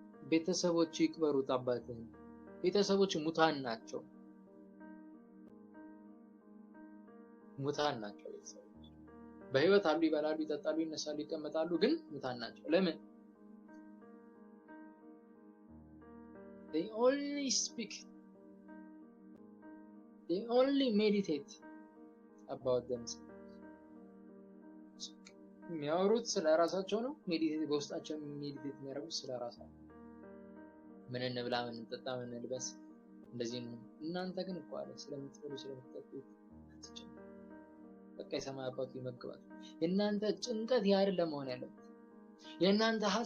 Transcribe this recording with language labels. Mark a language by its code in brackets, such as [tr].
[am] ቤተሰቦች ይቅበሩት አባትን። ቤተሰቦች ሙታን ናቸው። ቤተሰቦች በህይወት አሉ፣ ይበላሉ፣ ይጠጣሉ፣ ይነሳሉ፣ ይቀመጣሉ፣ ግን ሙታን ናቸው። ለምን? [en] they only speak, they only meditate about themselves. [am] የሚያወሩት ስለራሳቸው ነው። ሜዲቴት በውስጣቸው ሜዲቴት የሚያደርጉት ስለራሳቸው። ምን እንብላ፣ ምን እንጠጣ፣ ምን እንልበስ፣ እንደዚህ ነው። እናንተ ግን እኮ አለ ስለምትበሉ ስለምትጠጡ በቃ የሰማይ አባቱ ይመግባል። የእናንተ ጭንቀት ያ አይደለም መሆን ያለበት። የእናንተ